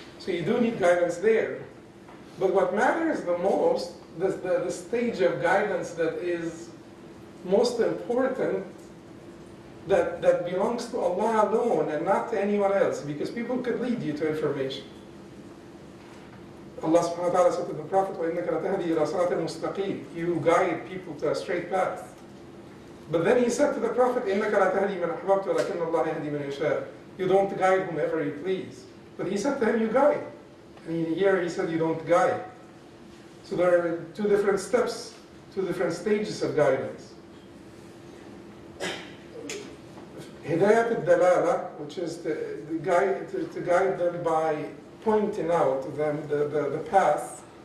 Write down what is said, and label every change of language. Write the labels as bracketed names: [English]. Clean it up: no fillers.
[English] So you do need guidance there. But what matters the most, the stage of guidance that is most important, that belongs to Allah alone and not to anyone else, because people could lead you to information. Allah subhanahu wa ta'ala said to the Prophet, [Arabic] وَإِنَّكَ لَتَهْدِي إِلَى صِرَاطٍ مُسْتَقِيمٍ. [English] You guide people to a straight path. But then he said to the Prophet, [Arabic] إِنَّكَ لَتَهْدِي مَنْ أَحْبَبْتَ وَلَكِنَّ اللَّهَ يَهْدِي مَنْ يَشَاءُ. [English] You don't guide whomever you please. But he said to him, you guide. And here he said, you don't guide. So there are two different steps, two different stages of guidance. Hidayat al-dalala, which is to guide them by pointing out to them the path.